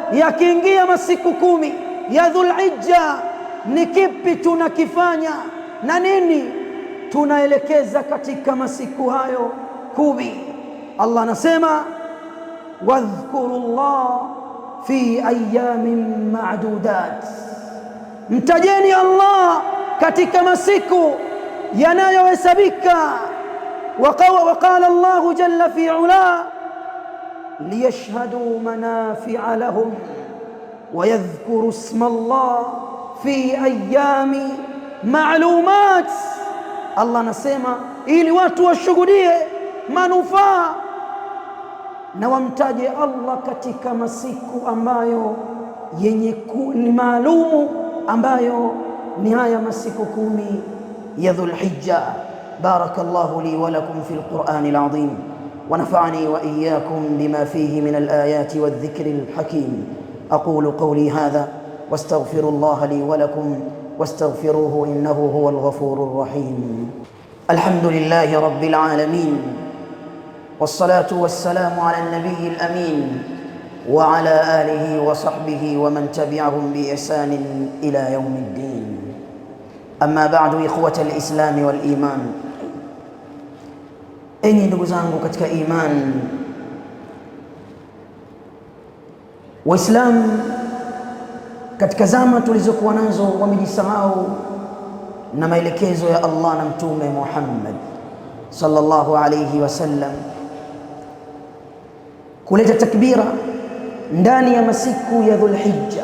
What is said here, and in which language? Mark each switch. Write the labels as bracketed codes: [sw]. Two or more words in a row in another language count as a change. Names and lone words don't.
[sw] yakiingia masiku 10 ya Dhulhijja, ni kipi tunakifanya na nini tunaelekeza katika masiku hayo 10? Allah anasema [ar] واذكروا الله في أيام معدودات, [sw] mtajeni Allah katika masiku yanayohesabika. [ar] وقال الله جل في علاه ليشهدوا منافع لهم ويذكروا اسم الله في أيام معلومات. [sw] Allah anasema ili watu washuhudie manufaa na wamtaje Allah katika masiku ambayo yenye ni maalumu, ambayo ni haya masiku 10 ya Dhulhijja. [ar] بارك الله لي ولكم في القرآن العظيم ونفعني وإياكم بما فيه من الآيات والذكر الحكيم. أقول قولي هذا واستغفر الله لي ولكم واستغفروه إنه هو الغفور الرحيم. الحمد لله رب العالمين، والصلاة والسلام على النبي الأمين وعلى آله وصحبه ومن تبعهم بإحسان إلى يوم الدين. أما بعد، إخوة الإسلام والإيمان، [sw] enyi ndugu zangu katika iman, Waislamu katika zama tulizokuwa nazo wamejisahau na maelekezo ya Allah na Mtume Muhammad [ar] صلى الله عليه وسلم, [sw] kuleta takbira ndani ya masiku ya Dhulhijja.